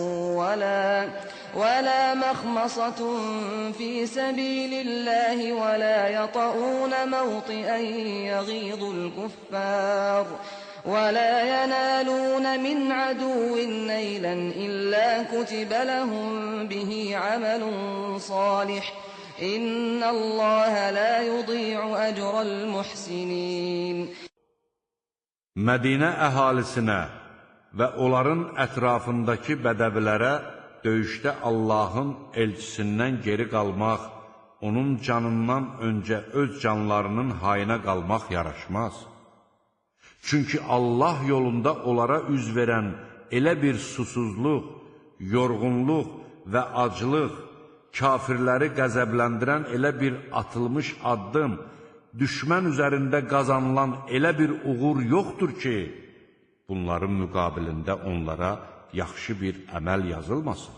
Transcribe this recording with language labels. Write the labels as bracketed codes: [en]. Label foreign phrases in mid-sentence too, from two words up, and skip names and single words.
[ar] ولا مخمصة في سبيل الله ولا يطؤون موطئا يغيظ الكفار ولا ينالون من عدو نيلا إلا كتب لهم به عمل صالح إن الله لا يضيع أجر المحسنين. [az] Mədinə əhalisinə və onların ətrafındakı bədəvilərə döyüşdə Allahın elçisindən geri qalmaq, onun canından öncə öz canlarının hayına qalmaq yaraşmaz. Çünki Allah yolunda onlara üz verən elə bir susuzluq, yorğunluq və aclıq, kafirləri qəzəbləndirən elə bir atılmış addım, düşmən üzərində qazanılan elə bir uğur yoxdur ki, bunların müqabilində onlara yaxşı bir əməl yazılmasın.